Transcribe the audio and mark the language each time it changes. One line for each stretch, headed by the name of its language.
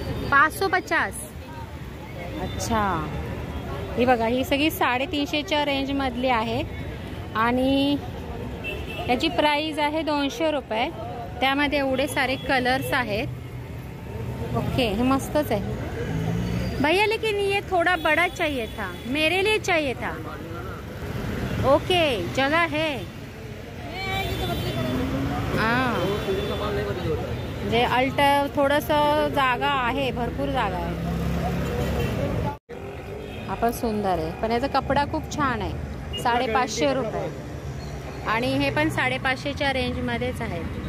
Marathi: 550. अच्छा, ही बघा, ही सगळी 350च्या रेंजमधली आहेत आणि याची प्राइस आहे 200 रुपये. त्यामध्ये एवढे सारे कलर्स आहेत.
Hindi: ओके,
Marathi: हे मस्तच आहे भैया,
Hindi: लेकिन ये थोड़ा बड़ा चाहिए था, मेरे लिए चाहिए था. ओके, जगह है.
Marathi: हाँ, म्हणजे अल्टर थोडंसं जागा आहे, भरपूर जागा आहे. हा पण सुंदर आहे, पण याचा कपडा खूप छान आहे. 550 रुपये आणि हे पण 550च्या रेंजमध्येच आहे.